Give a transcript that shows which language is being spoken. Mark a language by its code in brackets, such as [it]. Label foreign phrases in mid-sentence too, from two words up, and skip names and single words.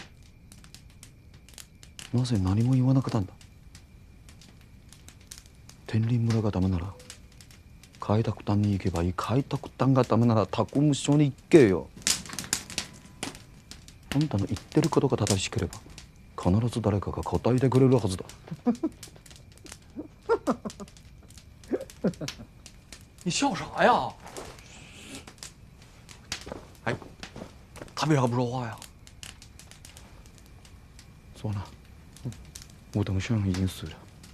[ja] なぜ何も言わなかったんだ。天理村がダメなら開拓団に行けばいい。開拓団がダメなら他務省に行けよ。あんたの言ってることが正しければ必ず誰かが答えてくれるはずだ。 [zh] 你笑啥呀？哎，他为啥不说话呀？算了，我同学已经死了。